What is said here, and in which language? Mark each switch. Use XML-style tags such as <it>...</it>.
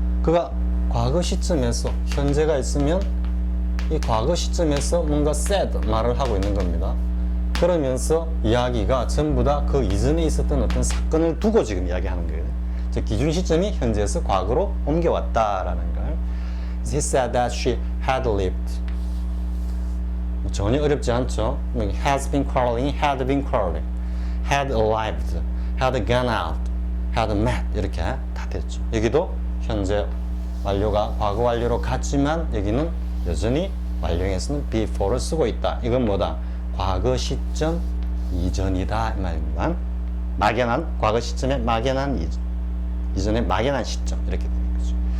<ko>그가 과거 시점에서 현재가 있으면 이 과거 시점에서 뭔가 said 말을 하고 있는 겁니다. 그러면서 이야기가 전부 다 그 이전에 있었던 어떤 사건을 두고 지금 이야기하는 거예요. 즉 기준 시점이 현재에서 과거로 옮겨왔다라는 걸.</ko> <en>He said that she had lived.</en> <ko>전혀 어렵지 않죠.</ko> <en>Has been quarreling, had been quarreling, had arrived, had gone out, had met</en> <ko>이렇게 다 됐죠. 여기도 현재 완료가 과거 완료로 같지만 여기는 여전히 완료형에서는 before를 쓰고 있다. 이건 뭐다? 과거 시점 이전이다 이 말입니다. 막연한 과거 시점에 막연한 이전의 막연한 시점 이렇게 되는 거죠.</ko>